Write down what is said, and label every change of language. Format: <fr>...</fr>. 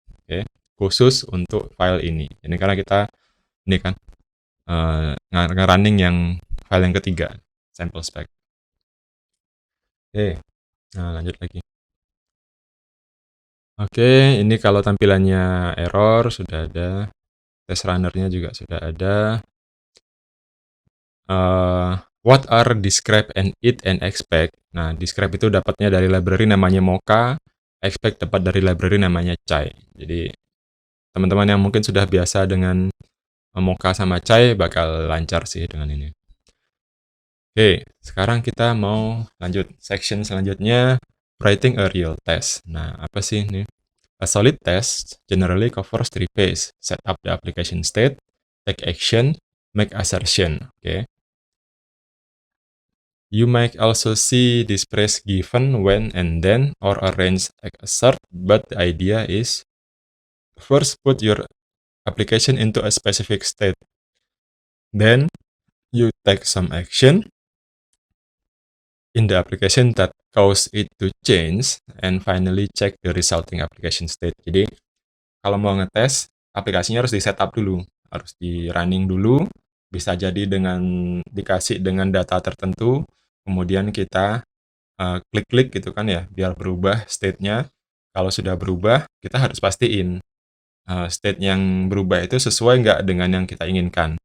<id>Oke, khusus untuk file ini. Ini karena kita ini kan nge-running yang file yang ketiga, sample spec. Oke, nah lanjut lagi. Oke, ini kalau tampilannya error sudah ada test runner-nya juga sudah ada.</id> <en>What are describe and it and expect.</en> <id>Nah, describe itu dapatnya dari library namanya Mocha, expect dapat dari library namanya Chai. Jadi, teman-teman yang mungkin sudah biasa dengan Mocha sama Chai bakal lancar sih dengan ini. Oke, sekarang kita mau lanjut section selanjutnya,</id> <en>writing a real test.</en> <id>Nah, apa sih ini?</id> <en>A solid test generally covers 3 phases: set up the application state, take action, make assertion. Oke. You might also see this phrase given, when, and then, or arrange assert, but the idea is first put your application into a specific state. Then you take some action in the application that cause it to change, and finally check the resulting application state.</en> <id>Jadi, kalau mau ngetes, aplikasinya harus di setup dulu, harus di running dulu, bisa jadi dengan dikasih dengan data tertentu, kemudian kita klik-klik gitu kan ya, biar berubah state-nya. Kalau sudah berubah, kita harus pastiin state yang berubah itu sesuai nggak dengan yang kita inginkan.</id>